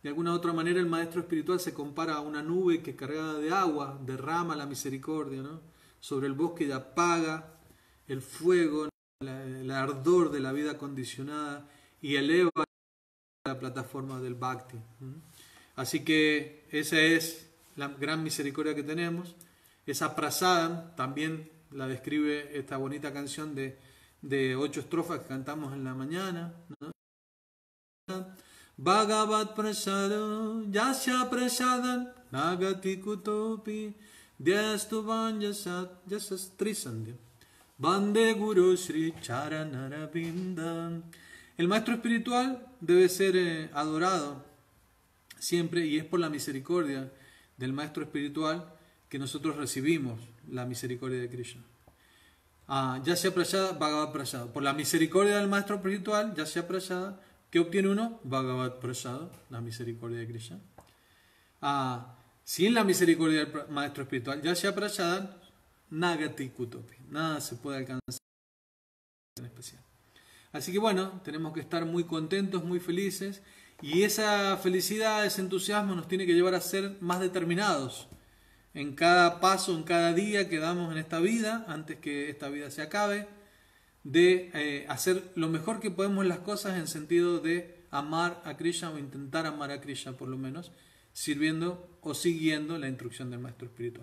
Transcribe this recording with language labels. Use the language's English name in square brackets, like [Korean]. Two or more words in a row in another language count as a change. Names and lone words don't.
[Spanish] De alguna u otra manera el maestro espiritual se compara a una nube que cargada de agua derrama la misericordia, ¿no?, sobre el bosque y apaga el fuego, el ardor de la vida condicionada y eleva la plataforma del Bhakti. Así que esa es la gran misericordia que tenemos. Esa prasadam también la describe esta bonita canción de 8 estrofas que cantamos en la mañana, ¿no? [Sanskrit] भगवत् प्रसादो यस्य प्रसादम् नगति कुतोपि ध्यस्तुवन् यशस् त्रिसन्ध्य वन्दे गुरु श्री चरणारविन्दम्. [Spanish] El maestro espiritual debe ser adorado siempre, y es por la misericordia del maestro espiritual que nosotros recibimos la misericordia de Krishna. [Sanskrit] यस्य प्रसाद, भगवत् प्रसाद. [Spanish] Por la misericordia del maestro espiritual, [Sanskrit] यस्य प्रसाद, [Spanish] ¿qué obtiene uno? [Sanskrit] भगवत् प्रसाद, [Spanish] la misericordia de Krishna. Sin la misericordia del maestro espiritual, [Sanskrit] यस्य प्रसाद, नगति कुतोपि. [Spanish] Nada se puede alcanzar en especial. Así que bueno, tenemos que estar muy contentos, muy felices, y esa felicidad, ese entusiasmo nos tiene que llevar a ser más determinados en cada paso, en cada día que damos en esta vida, antes que esta vida se acabe, de hacer lo mejor que podemos en las cosas en sentido de amar a Krishna, o intentar amar a Krishna por lo menos, sirviendo o siguiendo la instrucción del maestro espiritual.